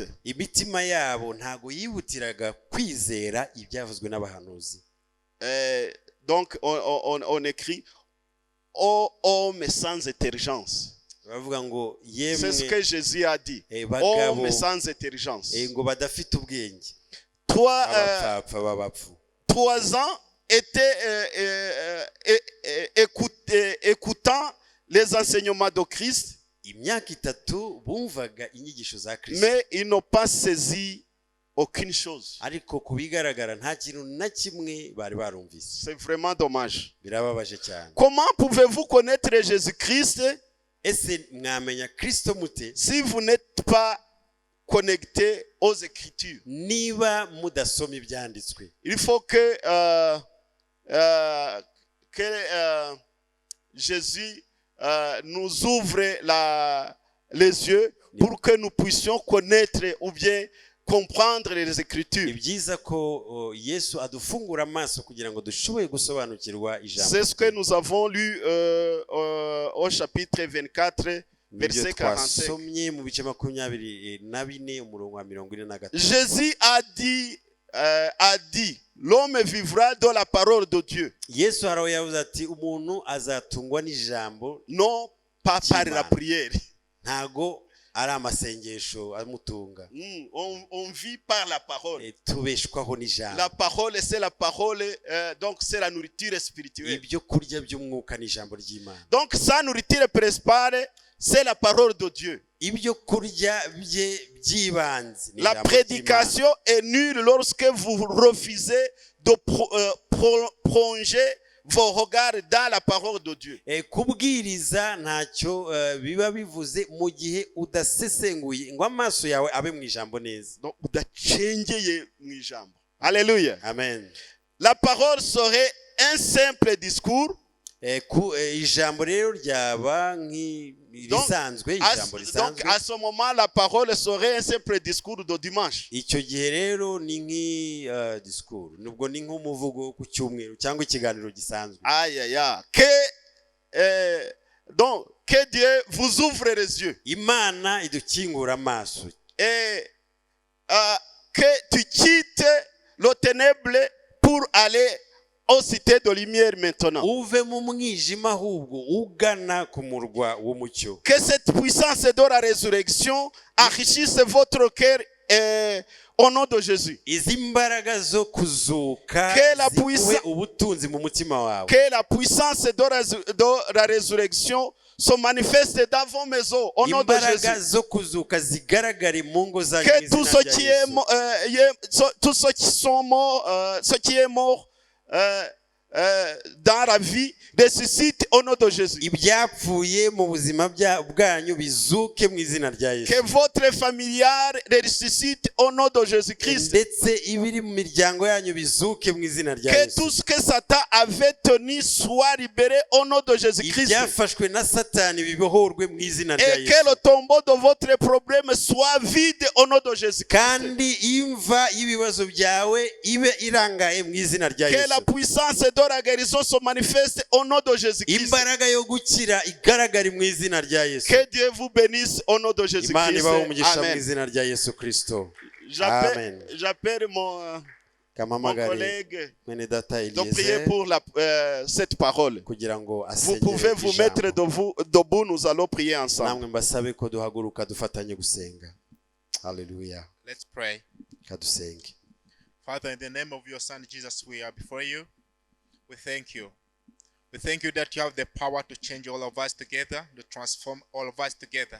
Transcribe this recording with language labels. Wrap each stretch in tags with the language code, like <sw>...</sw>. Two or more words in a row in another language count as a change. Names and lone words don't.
<rw>imitima yabo ntago yihutiraga kwizera ibyavuzwe n'abahanuzi.</rw> <fr>Donc on écrit ô homme sans intelligence.</fr> <rw>bavuga ngo</rw> <fr>C'est ce</fr> <rw>yemwe</rw> <fr>que Jésus a dit.</fr> <rw>bagabo</rw> <fr>Homme sans intelligence.</fr> <rw>ngo badafite ubwenge, Abapfapfa babapfu.</rw> <fr>3 ans étaient écoutant les enseignements de Christ,</fr> <rw>imyaka 3 bumvaga inyigisho za Kristo,</rw> <fr>mais ils n'ont pas saisi aucune chose.</fr> <rw>ariko kubigaragara nta kintu na kimwe bari barumvise.</rw> <fr>C'est vraiment dommage.</fr> <rw>Birababaje cyane.</rw> <fr>Comment pouvez-vous connaître Jésus-Christ</fr> <rw>Ese mwamenya Kristo mute</rw> <fr>si vous n'êtes pas connecté aux Écritures?</fr> <rw>niba mudasoma ibyanditswe?</rw> <fr>Il faut que Jésus nous ouvre les yeux pour que nous puissions connaître ou bien comprendre les Écritures.</fr> <rw>Ni byiza ko Yesu adufungura amaso kugira ngo dushoboye gusobanukirwa ijambo.</rw> <fr>C'est ce que nous avons lu au chapitre 24 verset 45.</fr> <rw>Twasomye mu bice 24 umurongo wa 44.</rw> <fr>Jésus a dit l'homme vivra de la parole de Dieu.</fr> <rw>Yesu haraho yavuze ati umuntu azatungwa n'ijambo,</rw> <fr>Non pas par la prière.</fr> <rw>ntago ari amasengesho amutunga.</rw> <fr>On vit par la parole.</fr> <rw>Tubeshwaho n'ijambo.</rw> <fr>La parole, c'est la parole, donc c'est la nourriture spirituelle.</fr> <rw>Ibyo kurya by'umwuka n'ijambo ry'Imana.</rw> <fr>Donc sa nourriture principale, c'est la parole de Dieu.</fr> <rw>Ibyo kurya by'ibanze.</rw> <fr>La prédication est nulle lorsque vous refusez de plonger vos regards dans la parole de Dieu.</fr> <rw>Kubwiriza ntacyo biba bivuze mu gihe udasesenguye ngo amaso yawe abe mu ijambo neza. Donc udacengeye mu ijambo. Alléluia. Amen.</rw> <fr>La parole serait un simple discours.</fr> <rw>Ijambo rero ryaba nk'irisanzwe, ijambo risanzwe.</rw> <fr>Donc à ce moment la parole serait un simple discours de dimanche.</fr> <rw>Icyo gihe rero ni discours, nubwo ni nk'umuvugo ku cyumweru cyangwa ikiganiro gisanzwe. Aïe aïe aïe.</rw> <fr>Donc que Dieu vous ouvre les yeux.</fr> <rw>Imana idukingura amaso.</rw> <fr>Et que tu quittes le ténèbre pour aller aux cités de lumière maintenant.</fr> <rw>Uve mu mwijima ahubwo ugana ku murwa w'umucyo.</rw> <fr>Que cette puissance de la résurrection enrichisse votre cœur au nom de Jésus.</fr> <rw>Izi mbaraga zo kuzuka ziguhe ubutunzi mu mutima wawe.</rw> <fr>Que la puissance de la résurrection se manifeste dans vos maisons au nom de Jésus.</fr> <rw>Imbaraga zo kuzuka zigaragare mu ngo zanyu.</rw> <fr>Que tout ce qui est mort, tous ceux qui sont morts, ce qui est mort dans la vie ressuscite au nom de Jésus.</fr> <rw>Ibyapfuye mu buzima bwanyu bizuke mu izina rya Yesu.</rw> <fr>Que votre familial ressuscite au nom de Jésus-Christ.</fr> <rw>Ndetse ibiri mu miryango yanyu bizuke mu izina rya</rw> <fr>Que</fr> <rw>Yesu.</rw> <fr>tout ce que Satan avait tenu soit libéré au nom de Jésus-Christ.</fr> <rw>Ibyafashwe na Satani bibohorwe mu izina rya</rw> <fr>Et</fr> <rw>Yesu.</rw> <fr>que le tombeau de votre problème soit vide au nom de Jésus-Christ.</fr> <rw>Kandi imva y'ibibazo byawe ibe irangaye mu izina rya Yesu.</rw> <fr>Que la puissance de la guérison se manifeste au nom de Jésus-Christ.</fr> <rw>Imbaraga yo gukira igaragare mu izina rya Yesu.</rw> <fr>Que Dieu vous bénisse au nom de Jésus-Christ.</fr> <rw>Imana ibahe umugisha mu izina rya Yesu Kristo. Amen.</rw> <fr>J'appelle mon collègue de prier pour cette parole. Vous pouvez vous mettre debout, nous allons prier ensemble.</fr> <en>Hallelujah. Let's pray.</en> <rw>Kadusenge.</rw> <en>Father, in the name of your Son Jesus, we are before you. We thank you. We thank you that you have the power to change all of us together, to transform all of us together.</en>